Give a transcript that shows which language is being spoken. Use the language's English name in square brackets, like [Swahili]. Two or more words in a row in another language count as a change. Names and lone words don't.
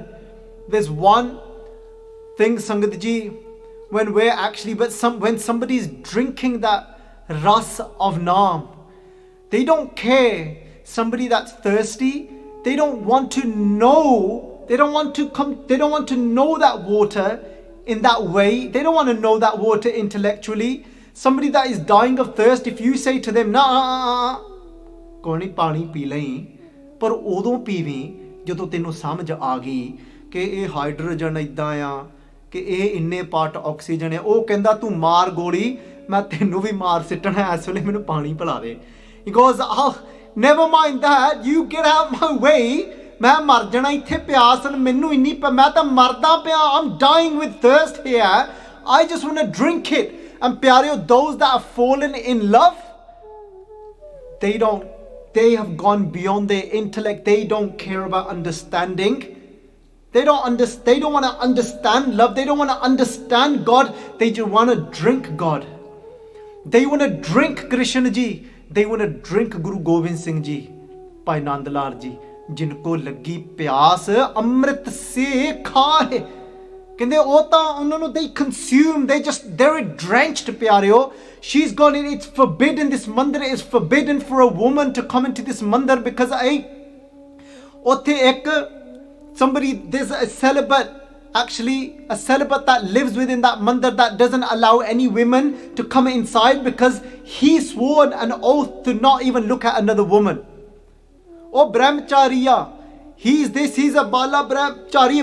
[English] There's one thing, Sangat Ji, when somebody's drinking that ras of Naam, they don't care. Somebody that's thirsty, they don't want to know that water in that way. They don't want to know that water intellectually. Somebody that is dying of thirst, if you say to them, [Punjabi] ਕੋਣੀ ਪਾਣੀ ਪੀ ਲੈ, ਪਰ ਓਦੋਂ ਪੀਵੀਂ ਜਦੋਂ ਤੈਨੂੰ ਸਮਝ ਆ ਗਈ ਕਿ ਇਹ ਹਾਈਡਰੋਜਨ ਇਦਾਂ ਆ ਕਿ ਇਹ ਇੰਨੇ ਪਾਰਟ ਆਕਸੀਜਨ ਹੈ ਉਹ ਕਹਿੰਦਾ ਤੂੰ ਮਾਰ ਗੋਲੀ ਮੈਂ ਤੈਨੂੰ ਵੀ ਮਾਰ ਸਿੱਟਣਾ ਇਸ ਵੇਲੇ ਮੈਨੂੰ ਪਾਣੀ ਪਿਲਾ ਦੇ [English] he goes oh never mind that you get out my way [Punjabi] ਮੈਂ ਮਰ ਜਾਣਾ ਇੱਥੇ ਪਿਆਸ ਮੈਨੂੰ ਇੰਨੀ ਮੈਂ ਤੋ ਮਰਦਾ ਪਿਆ [English] I'm dying with thirst here I just want to drink it and [Punjabi] प्यारे [English] those that have fallen in love they have gone beyond their intellect they don't care about understanding they don't want to understand love they don't want to understand God they just want to drink God they want to drink Krishna Ji they want to drink Guru Gobind Singh Ji Bhai Nand Lal Ji [Hindi] जिनको लगी प्यास अमृत से खाए कहते ओ ता उन्होंने [English] they consume they're drenched प्यारियो she's gone in it's forbidden this mandir is forbidden for a woman to come into this mandir because [Punjabi] ਓਥੇ ਇੱਕ [English] somebody there's a celibate that lives within that mandir that doesn't allow any women to come inside because he swore an oath to not even look at another woman Oh Brahmacharya, he's a Bala Brahmachari.